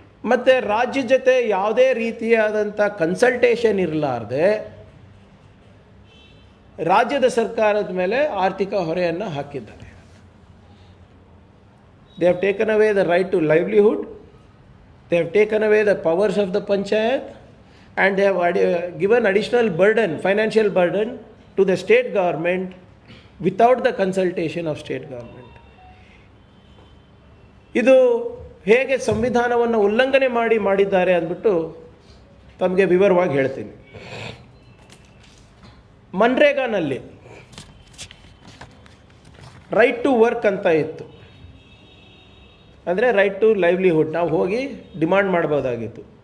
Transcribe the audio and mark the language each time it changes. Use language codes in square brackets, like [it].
[kn] ಮತ್ತು ರಾಜ್ಯ ಜೊತೆ ಯಾವುದೇ ರೀತಿಯಾದಂಥ ಕನ್ಸಲ್ಟೇಷನ್ ಇರಲಾರ್ದೆ ರಾಜ್ಯದ ಸರ್ಕಾರದ ಮೇಲೆ ಆರ್ಥಿಕ ಹೊರೆಯನ್ನು ಹಾಕಿದ್ದಾರೆ. [en] They have taken away the right to livelihood They have taken away the powers of the panchayat and they have given additional burden, financial burden to the state government without the consultation of state government. [kn] ಇದು ಹೇಗೆ ಸಂವಿಧಾನವನ್ನು ಉಲ್ಲಂಘನೆ ಮಾಡಿದ್ದಾರೆ ಅಂದ್ಬಿಟ್ಟು ತಮಗೆ ವಿವರವಾಗಿ ಹೇಳ್ತೀನಿ. ಮನ್ರೇಗಾನಲ್ಲಿ right to work ಅಂತ ಇತ್ತು, ಅಂದರೆ ರೈಟ್ ಟು ಲೈವ್ಲಿಹುಡ್, ನಾವು ಹೋಗಿ ಡಿಮಾಂಡ್ ಮಾಡ್ಬೋದಾಗಿತ್ತು.